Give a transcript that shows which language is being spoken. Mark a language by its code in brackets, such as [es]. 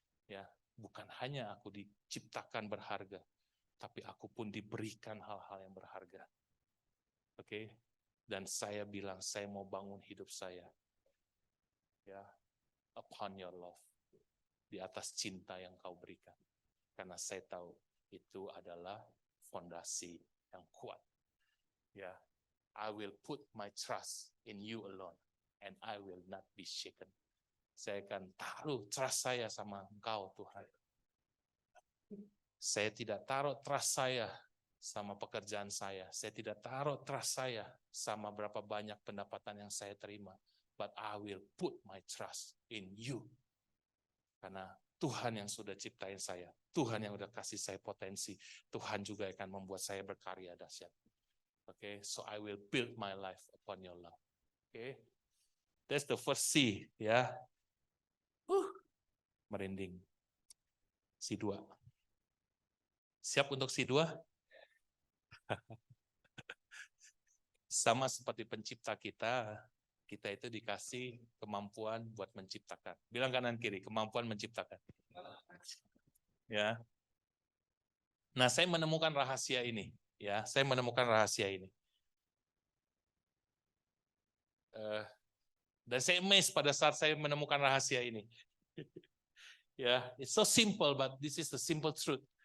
[id] Ya, bukan hanya aku diciptakan berharga, tapi aku pun diberikan hal-hal yang berharga. Oke? Dan saya bilang, saya mau bangun hidup saya. Ya, [en] upon your love. [id] Di atas cinta yang kau berikan. Karena saya tahu itu adalah fondasi yang kuat. [en] Ya, I will put my trust in you alone and I will not be shaken. [id] Saya akan taruh trust saya sama Engkau, Tuhan. Saya tidak taruh trust saya sama pekerjaan saya. Saya tidak taruh trust saya sama berapa banyak pendapatan yang saya terima. [en] But I will put my trust in you. [id] Karena Tuhan yang sudah ciptain saya. Tuhan yang sudah kasih saya potensi. Tuhan juga akan membuat saya berkarya dahsyat. [en] Okay, so I will build my life upon your love. Okay, that's the first C, ya. [id] Merinding. C2. Siap untuk C2? Sama seperti pencipta kita, kita itu dikasih kemampuan buat menciptakan. Bilang kanan kiri, kemampuan menciptakan. Ya. Nah, saya menemukan rahasia ini. Ya, saya menemukan rahasia ini. Dan saya amazed pada saat saya menemukan rahasia ini. [en] Ya, it's so simple, but this is the simple truth.